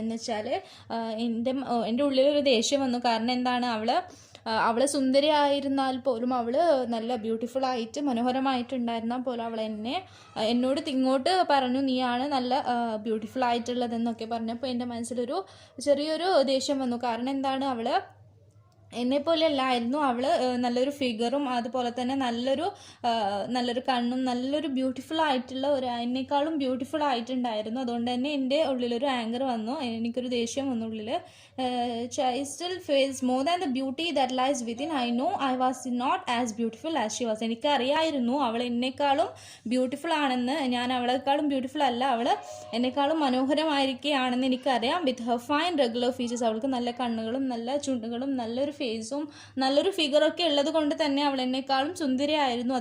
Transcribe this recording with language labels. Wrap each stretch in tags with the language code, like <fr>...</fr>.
<ml>എന്ന് വെച്ചാൽ എൻ്റെ ഉള്ളിലൊരു ദേഷ്യം വന്നു. കാരണം എന്താണ്, അവൾ സുന്ദരിയായിരുന്നാൽ പോലും അവൾ നല്ല ബ്യൂട്ടിഫുൾ ആയിട്ട് മനോഹരമായിട്ടുണ്ടായിരുന്നാൽ പോലും അവൾ എന്നോട് ഇങ്ങോട്ട് പറഞ്ഞു നീയാണ് നല്ല ബ്യൂട്ടിഫുൾ ആയിട്ടുള്ളതെന്നൊക്കെ പറഞ്ഞപ്പോൾ എൻ്റെ മനസ്സിലൊരു ചെറിയൊരു ദേഷ്യം വന്നു. കാരണം എന്താണ്, അവൾ എന്നെപ്പോലെ അല്ലായിരുന്നു. അവൾ നല്ലൊരു ഫിഗറും അതുപോലെ തന്നെ നല്ലൊരു കണ്ണും നല്ലൊരു ബ്യൂട്ടിഫുൾ ആയിട്ടുള്ള എന്നെക്കാളും ബ്യൂട്ടിഫുൾ ആയിട്ടുണ്ടായിരുന്നു. അതുകൊണ്ട് തന്നെ എൻ്റെ ഉള്ളിലൊരു ആങ്കർ വന്നു, എനിക്കൊരു ദേഷ്യം വന്നു ഉള്ളിൽ.</ml> <en>I still face more than the beauty that lies within. I know I was not as beautiful as she was.</en> <ml>എനിക്കറിയായിരുന്നു അവൾ എന്നെക്കാളും ബ്യൂട്ടിഫുൾ ആണെന്ന്. ഞാൻ അവളെക്കാളും ബ്യൂട്ടിഫുൾ അല്ല, അവൾ എന്നെക്കാളും മനോഹരമായിരിക്കുകയാണെന്ന് എനിക്കറിയാം.</ml> <en>with her fine regular features,</en> <ml>അവൾക്ക് നല്ല കണ്ണുകളും നല്ല ചുണ്ടുകളും നല്ലൊരു ഫേസും നല്ലൊരു ഫിഗറൊക്കെ ഉള്ളത് കൊണ്ട് തന്നെ അവൾ എന്നെക്കാളും സുന്ദരിയായിരുന്നു.</ml>